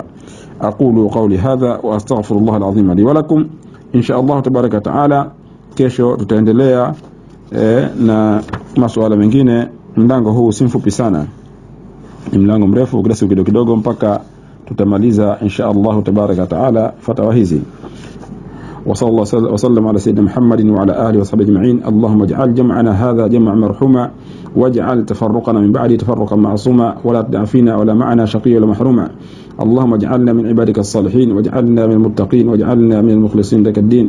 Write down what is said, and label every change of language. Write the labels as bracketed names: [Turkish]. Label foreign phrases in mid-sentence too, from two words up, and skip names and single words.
[Arabic] أقول قولي هذا وأستغفر الله العظيم لي ولكم. إن شاء الله تبارك وتعالى [Swahili] kesho tutaendelea na masuala mengine. Mlango huu si mfupi sana, ni mlango mrefu kidogo kidogo mpaka tutamaliza [Arabic] إن شاء الله تبارك وتعالى [Swahili] fatawa hizi. [Arabic] وصلى الله وسلم على سيدنا محمد وعلى آله وصحبه أجمعين. اللهم اجعل جمعنا هذا جمع مرحوما واجعل تفرقنا من بعده تفرقا معصوما ولا تدع فينا ولا معنا شقي ولا محروما. اللهم اجعلنا من عبادك الصالحين واجعلنا من المتقين واجعلنا من المخلصين لك الدين.